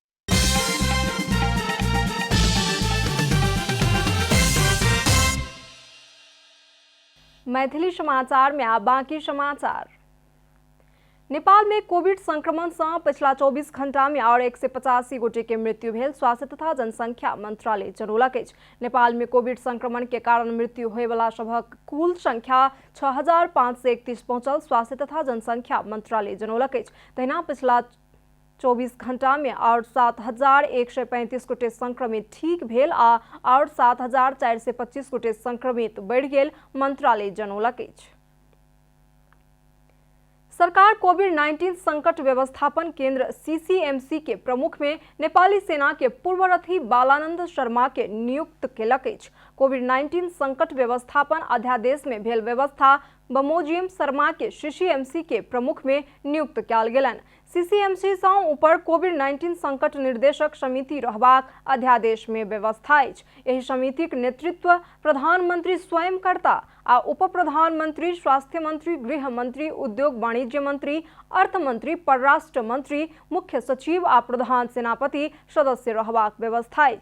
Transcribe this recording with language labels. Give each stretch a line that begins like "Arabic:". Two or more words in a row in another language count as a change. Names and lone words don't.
Maithili: मैथिली समाचार में अब बाकी समाचार। नेपाल में कोविड संक्रमण से पिछला 24 घंटा में और 185 गोटे के मृत्यु भेल स्वास्थ्य तथा जनसंख्या मंत्रालय जनौलक अछि। नेपाल में कोविड संक्रमण के कारण मृत्यु होय वाला सभक कुल संख्या 6531 पहुंचल स्वास्थ्य तथा जनसंख्या मंत्रालय जनौलक अछि। तहिना पिछला 24 घंटा में और 7135 गोटे संक्रमित ठीक भेल आ और 7425 गोटे संक्रमित बढ़ि गेल मंत्रालय जनौलक अछि। सरकार कोविड-19 संकट व्यवस्थापन केंद्र सीसीएमसी के प्रमुख में नेपाली सेना के पूर्वरथी बालानंद शर्मा के नियुक्त केलक अछि। कोविड-19 संकट व्यवस्थापन अध्यादेश में भेल व्यवस्था बमोजिम शर्मा के सीसीएमसी के प्रमुख में नियुक्त कयल गेलनि। सीसीएमसी सँ ऊपर कोविड-19 संकट निर्देशक समिति रहबाक अध्यादेश में व्यवस्था अछि। एहि समितिक नेतृत्व प्रधानमंत्री स्वयं करता आ उप प्रधानमंत्री, स्वास्थ्य मंत्री, गृह मंत्री, उद्योग वाणिज्य मंत्री, अर्थ मंत्री, परराष्ट्र मंत्री, मुख्य सचिव आ प्रधान सेनापति सदस्य रहबाक व्यवस्था अछि।